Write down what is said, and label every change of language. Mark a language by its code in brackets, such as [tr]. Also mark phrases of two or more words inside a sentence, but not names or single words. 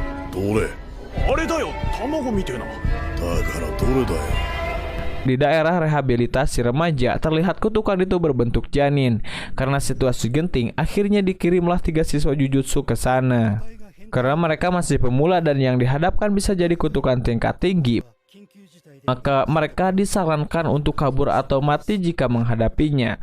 [ja] どれあれだよ卵みてえなだからどれだよ [id] Di daerah rehabilitasi remaja, terlihat kutukan itu berbentuk janin. Karena situasi genting, akhirnya dikirimlah 3 siswa jujutsu ke sana. Karena mereka masih pemula dan yang dihadapkan bisa jadi kutukan tingkat tinggi, maka mereka disarankan untuk kabur atau mati jika menghadapinya.